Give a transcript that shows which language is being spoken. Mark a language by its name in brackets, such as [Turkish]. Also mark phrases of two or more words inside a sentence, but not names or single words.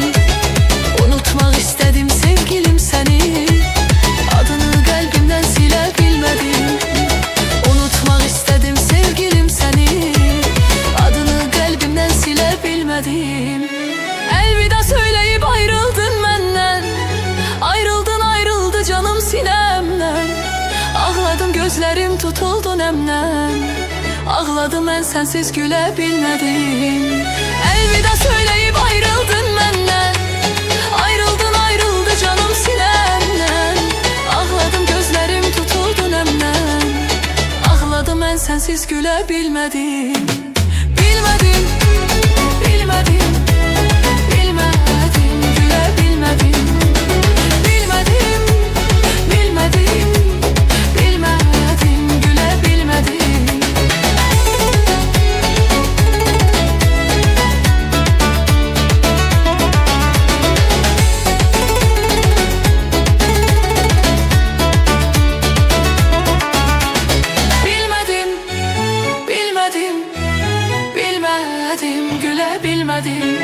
[Azerbaijani] Unutmaq istedim sevgilim səni. Adını qəlbimdən silə bilmədim. Unutmaq istedim sevgilim səni. Adını qəlbimdən silə bilmədim. [Turkish] Elvida söyleyip ayrıldın məndən. Ayrıldın ayrıldı canım sinemden. Ağladım gözlerim tutuldu nemden. Ağladım ben sensiz güle bilmedim. Elvida söyleyip ayrıldın benden. Ayrıldın ayrıldı canım sinemden. Ağladım gözlerim tutuldu nemden. Ağladım ben sensiz güle bilmedim. Bilmedim, bilmedim, bilmedim, güle bilmedim. Bilmedim, bilmedim, bilmedim, güle bilmedim. Bilmedim, bilmedim, bilmedim, güle bilmedim.